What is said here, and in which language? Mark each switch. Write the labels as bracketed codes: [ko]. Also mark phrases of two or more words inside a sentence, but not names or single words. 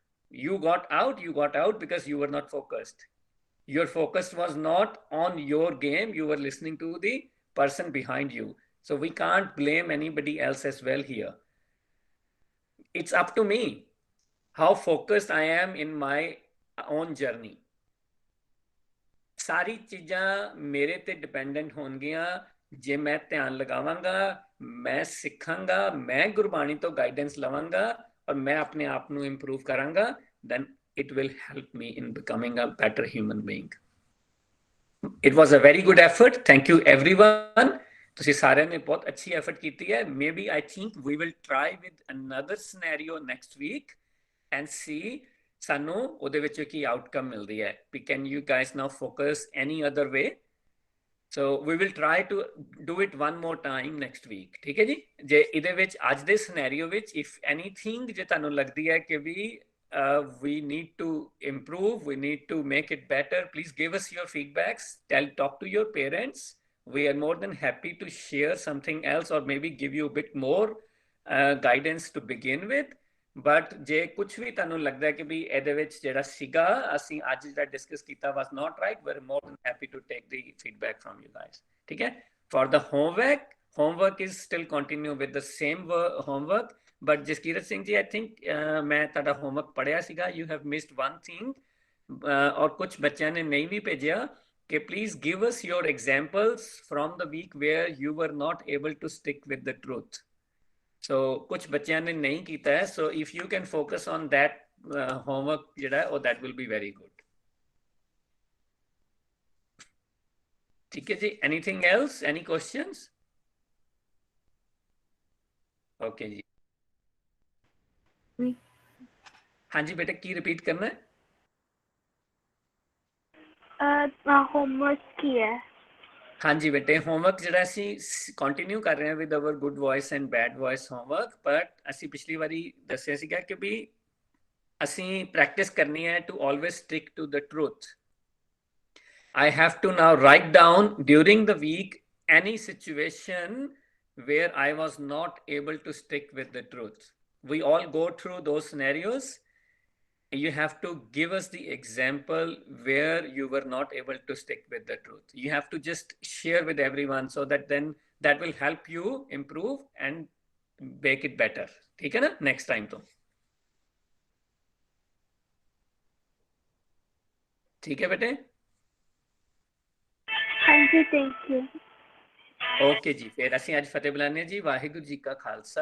[en] You got out because you were not focused. Your focus was not on your game. You were listening to the person behind you. So we can't blame anybody else as well here. It's up to me how focused I am in my own journey. [pa] ਸਾਰੀ ਚੀਜ਼ਾਂ ਮੇਰੇ ਤੇ ਡਿਪੈਂਡੈਂਟ ਹੋਣਗੀਆਂ ਜੇ ਮੈਂ ਧਿਆਨ ਲਗਾਵਾਂਗਾ, ਮੈਂ ਸਿੱਖਾਂਗਾ, ਮੈਂ ਗੁਰਬਾਣੀ ਤੋ ਗਾਈਡੈਂਸ ਲਵਾਂਗਾ ਔਰ ਮੈਂ ਆਪਣੇ ਆਪ ਨੂੰ ਇੰਪਰੂਵ ਕਰਾਂਗਾ, [en] then it will help me in becoming a better human being. It was a very good effort. Thank you everyone. [pa] ਤੁਸੀਂ ਸਾਰਿਆਂ ਨੇ ਬਹੁਤ ਅੱਛੀ ਐਫਰਟ ਕੀਤੀ ਹੈ। [en] Maybe I think we will try with another scenario next week and see [pa] ਸਾਨੂੰ ਉਹਦੇ ਵਿੱਚ ਕੀ ਆਊਟਕਮ ਮਿਲਦੀ ਹੈ। [en] Can you guys now focus any other way? So we will try to do it one more time next week. [pa] ਠੀਕ ਹੈ ਜੀ। ਜੇ ਇਹਦੇ ਵਿੱਚ ਅੱਜ ਦੇ ਸਿਨੈਰੀਓ ਵਿੱਚ [en] if anything [pa] ਜੇ ਤੁਹਾਨੂੰ ਲੱਗਦੀ ਹੈ ਕਿ ਵੀ [en] we need to improve, we need to make it better, please give us your feedbacks, talk to your parents. We are more than happy to share something else or maybe give you a bit more guidance to begin with. [pa] But ਜੇ ਕੁਝ ਵੀ ਤੁਹਾਨੂੰ ਲੱਗਦਾ ਹੈ ਕਿ ਵੀ ਇਹਦੇ ਵਿੱਚ ਜਿਹੜਾ ਸੀਗਾ ਅਸੀਂ ਅੱਜ ਜਿਹੜਾ ਡਿਸਕਸ ਕੀਤਾ [en] was not right, we're more than happy to take the feedback from you guys. [pa] ਠੀਕ ਹੈ। [en] For the homework is still continue with the same homework. But Jaskirat Singh ji, I think [pa] ਮੈਂ ਤੁਹਾਡਾ [en] homework [pa] ਪੜਿਆ ਸੀਗਾ, [en] you have missed one thing [hi] और कुछ बच्चों ने नहीं भी भेजा कि [en] please give us your examples from the week where you were not able to stick with the truth. [hi] So कुछ बच्चों ने नहीं किया है, [en] so if you can focus on that homework [pa] ਜਿਹੜਾ ਹੈ, [en] that will be very good. [hi] ठीक है जी। [en] Anything else? Any questions? Okay जी। [hi] हाँ जी बेटा, की रिपीट करना है? होमवर्क की है। हाँ जी बेटे, [pa] होमवर्क ਜਿਹੜਾ ਅਸੀਂ ਕੰਟੀਨਿਊ ਕਰ ਰਹੇ ਹਾਂ [en] with our good voice and bad voice homework, [pa] ਬਟ ਅਸੀਂ ਪਿਛਲੀ ਵਾਰੀ ਦੱਸਿਆ ਸੀਗਾ ਕਿ ਵੀ ਅਸੀਂ ਪ੍ਰੈਕਟਿਸ ਕਰਨੀ ਹੈ [en] to always stick to the truth. I have to now write down during the week any situation where I was not able to stick with the truth. We all go through those scenarios. You have to give us the example where you were not able to stick with the truth. You have to just share with everyone so that then that will help you improve and make it better. [hi] ठीक है ना? [en] Next time [hi] तो ठीक है बेटे? हाँ जी, [en] thank you. [hi] ओके जी, फिर [pa] ਅਸੀਂ ਅੱਜ ਫਤਿਹ ਬੁਲਾਉਂਦੇ ਹਾਂ ਜੀ। ਵਾਹਿਗੁਰੂ ਜੀ ਕਾ ਖਾਲਸਾ